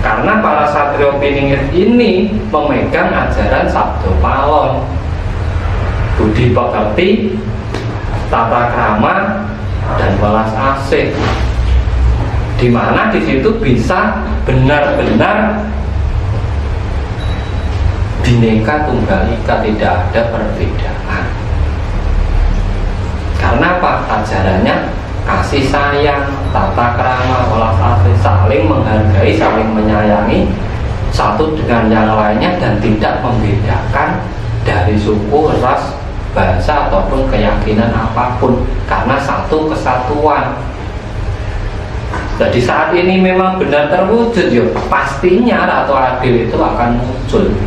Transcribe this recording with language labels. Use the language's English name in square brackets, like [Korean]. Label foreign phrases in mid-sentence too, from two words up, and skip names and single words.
[Indonesian] Karena para satrio piningit ini memegang ajaran Sabdo Palon, budi pekerti, tata krama, dan welas asih, di mana di situ bisa benar-benar Bhinneka Tunggal Ika, tidak ada perbedaan. Karena apa? Ajarannya kasih sayang, tata krama, welas asih, saling menghargai, saling menyayangi satu dengan yang lainnya, dan tidak membedakan dari suku, ras, bahasa ataupun keyakinan apapun, karena satu kesatuan. Jadi saat ini memang benar terwujud, ya pastinya Ratu Adil itu akan muncul.